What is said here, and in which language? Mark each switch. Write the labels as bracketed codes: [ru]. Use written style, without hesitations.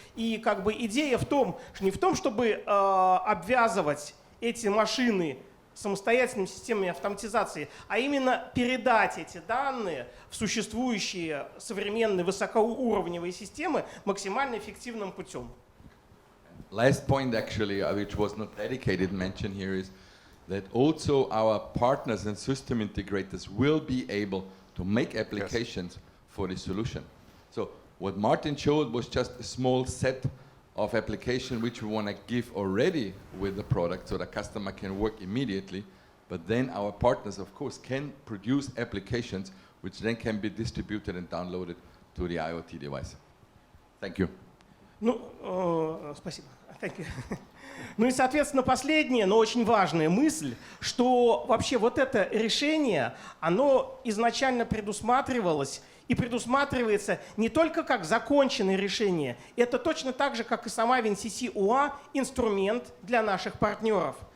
[ru] И как бы идея в том, не в том, чтобы обвязывать эти машины самостоятельными системами автоматизации, а именно передать эти данные в существующие современные высокоуровневые системы максимально эффективным путем. [en] Last point actually, which was not dedicated mention here, is that also our partners and system integrators will be able to make applications for the solution. So what Martin showed was just a small set of application which we want to give already with the product so the customer can work immediately, but then our partners of course can produce applications which then can be distributed and downloaded to the IoT device. Thank you. [ru] Ну, спасибо. [en] Thank you. [ru] Ну и, соответственно, последняя, но очень важная мысль, что вообще вот это решение, оно изначально предусматривалось и предусматривается не только как законченное решение, это точно так же, как и сама WinCC OA, инструмент для наших партнеров.